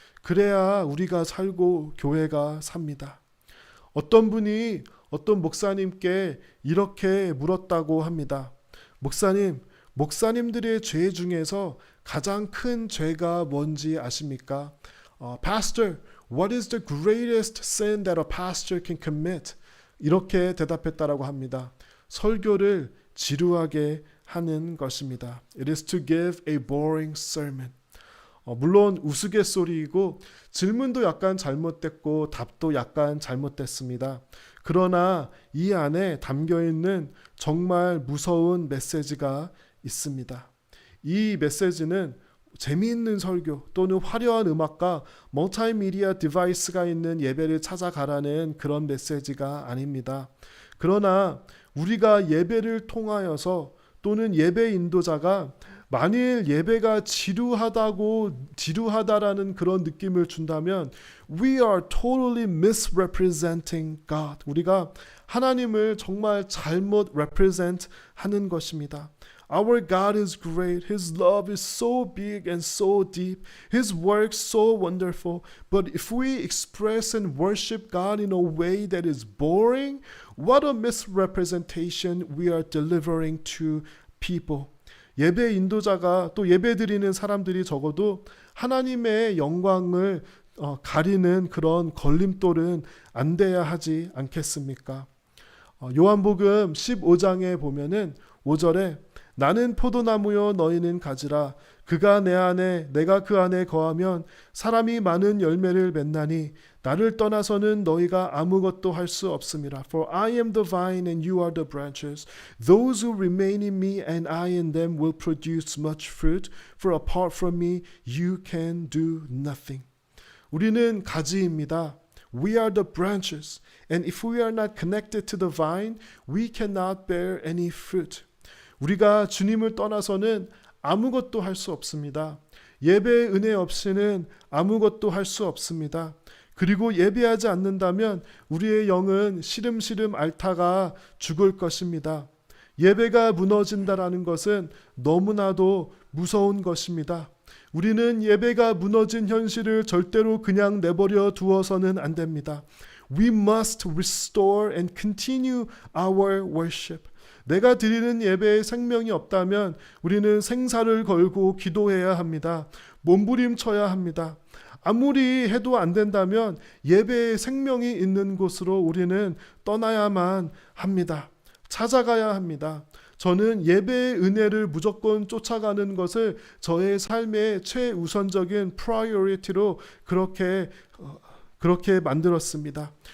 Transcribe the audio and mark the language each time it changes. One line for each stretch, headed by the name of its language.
Korean: 그래야 우리가 살고 교회가 삽니다. 어떤 분이 어떤 목사님께 이렇게 물었다고 합니다. 목사님들의 죄 중에서 가장 큰 죄가 뭔지 아십니까?
English: Pastor, what is the greatest sin that a pastor can commit?
Korean: 이렇게 대답했다라고 합니다. 설교를 지루하게 하는 것입니다.
English: It is to give a boring sermon.
Korean: 물론 우스갯소리이고 질문도 약간 잘못됐고 답도 약간 잘못됐습니다. 그러나 이 안에 담겨있는 정말 무서운 메시지가 있습니다. 이 메시지는 재미있는 설교 또는 화려한 음악과 멀티미디어 디바이스가 있는 예배를 찾아가라는 그런 메시지가 아닙니다. 그러나 우리가 예배를 통하여서 또는 예배 인도자가 만일 예배가 지루하다라는 그런 느낌을 준다면
English: we are totally misrepresenting God.
Korean: 우리가 하나님을 정말 잘못 represent 하는 것입니다.
English: Our God is great. His love is so big and so deep. His works so wonderful. But if we express and worship God in a way that is boring, what a misrepresentation we are delivering to people.
Korean: 예배 인도자가 또 예배 드리는 사람들이 적어도 하나님의 영광을 가리는 그런 걸림돌은 안 돼야 하지 않겠습니까? 요한복음 15장에 보면은 5절에 나는 포도나무요 너희는 가지라 그가 내 안에 내가 그 안에 거하면 사람이 많은 열매를 맺나니 나를 떠나서는 너희가 아무것도 할 수 없음이라.
English: For I am the vine and you are the branches. Those who remain in me and I in them will produce much fruit. For apart from me you can do nothing.
Korean: 우리는 가지입니다.
English: We are the branches. And if we are not connected to the vine, we cannot bear any fruit.
Korean: 우리가 주님을 떠나서는 아무것도 할 수 없습니다. 예배의 은혜 없이는 아무것도 할 수 없습니다. 그리고 예배하지 않는다면 우리의 영은 시름시름 앓다가 죽을 것입니다. 예배가 무너진다라는 것은 너무나도 무서운 것입니다. 우리는 예배가 무너진 현실을 절대로 그냥 내버려 두어서는 안 됩니다.
English: We must restore and continue our worship.
Korean: 내가 드리는 예배에 생명이 없다면 우리는 생사를 걸고 기도해야 합니다. 몸부림쳐야 합니다. 아무리 해도 안 된다면 예배에 생명이 있는 곳으로 우리는 떠나야만 합니다. 찾아가야 합니다. 저는 예배의 은혜를 무조건 쫓아가는 것을 저의 삶의 최우선적인 프라이어리티로 그렇게 만들었습니다.